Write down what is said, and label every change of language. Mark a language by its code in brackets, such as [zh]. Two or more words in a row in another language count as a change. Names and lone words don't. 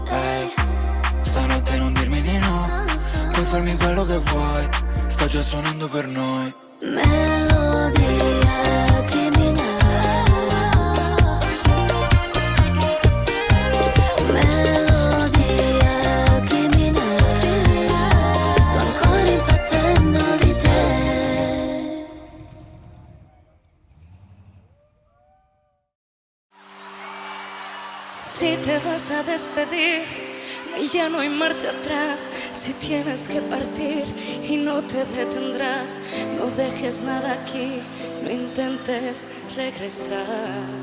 [it] Ehi, stanotte non dirmi di no, puoi farmi quello che vuoi, sta già suonando per noi. Melodia criminale, melodia criminale, sto ancora impazzendo di te. [es] Si te vas a despedir y ya no hay marcha atrás, si tienes que partir y no te detendrás, no dejes nada aquí, no intentes regresar.